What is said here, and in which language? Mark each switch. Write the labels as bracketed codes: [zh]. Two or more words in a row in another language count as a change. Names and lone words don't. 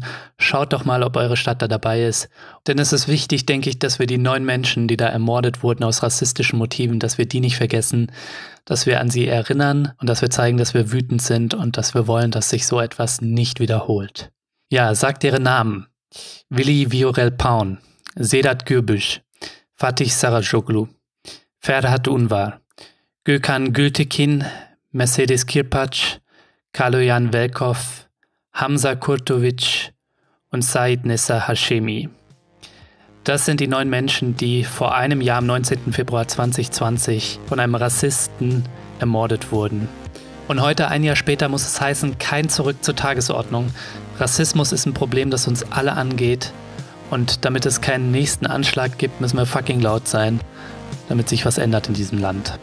[de] Schaut doch mal, ob eure Stadt da dabei ist. Denn es ist wichtig, denke ich, dass wir die 9 Menschen, die da ermordet wurden aus rassistischen Motiven, dass wir die nicht vergessen, dass wir an sie erinnern und dass wir zeigen, dass wir wütend sind und dass wir wollen, dass sich so etwas nicht wiederholt. Ja, sagt ihre Namen. Willi Viorel Paun, Sedat Gürbüz, Fatih Saracoglu, Ferhat Unvar, Gökhan Gültekin, Mercedes Kirpac, Kaloyan Velkov, Hamza Kurtovic und Said Nessa Hashemi. Das sind die 9 Menschen, die vor einem Jahr am 19. Februar 2020 von einem Rassisten ermordet wurden. Und heute, ein Jahr später, muss es heißen, kein Zurück zur Tagesordnung. Rassismus ist ein Problem, das uns alle angeht. Und damit es keinen nächsten Anschlag gibt, müssen wir fucking laut sein, damit sich was ändert in diesem Land.